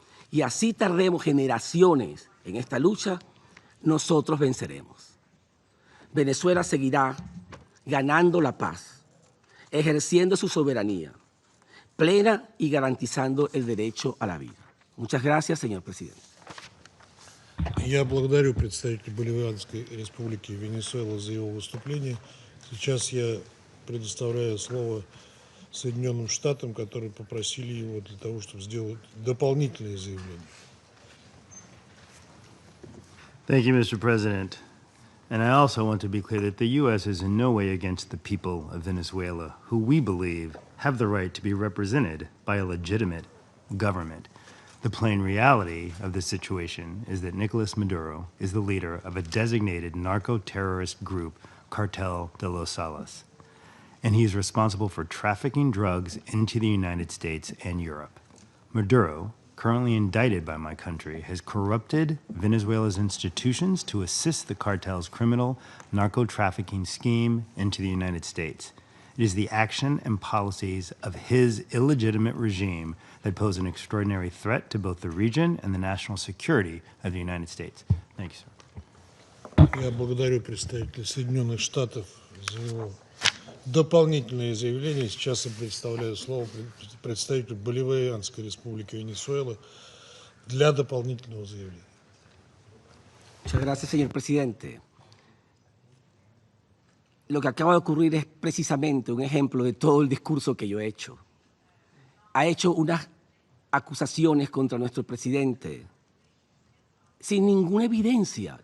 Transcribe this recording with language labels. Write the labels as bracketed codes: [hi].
[es] Y así tardemos generaciones en esta lucha, nosotros venceremos. Venezuela seguirá ganando la paz, ejerciendo su soberanía plena y garantizando el derecho a la vida. Muchas gracias, señor presidente. [ru] Я благодарю представителя Боливианской республики Венесуэла за его выступление. Сейчас я предоставляю слово Соединенным Штатам, которые попросили его для того, чтобы сделать дополнительные заявления. [en] Thank you, Mr. President. And I also want to be clear that the U.S. is in no way against the people of Venezuela, who we believe have the right to be represented by a legitimate government. The plain reality of the situation is that Nicolas Maduro is the leader of a designated narco-terrorist group, Cartel de los Salas, and he is responsible for trafficking drugs into the United States and Europe. Maduro, currently indicted by my country, has corrupted Venezuela's institutions to assist the cartel's criminal narco-trafficking scheme into the United States. It is the action and policies of his illegitimate regime that pose an extraordinary threat to both the region and the national security of the United States. Thank you, sir. [ru] Я благодарю представителя Соединенных Штатов за его дополнительные заявления. Сейчас я предоставляю слово представителю Боливианской республики Венесуэла для дополнительного заявления. [es] Muchas gracias, señor presidente. Lo que acaba de ocurrir es precisamente un ejemplo de todo el discurso que yo he hecho. Ha hecho unas acusaciones contra nuestro presidente sin ninguna evidencia.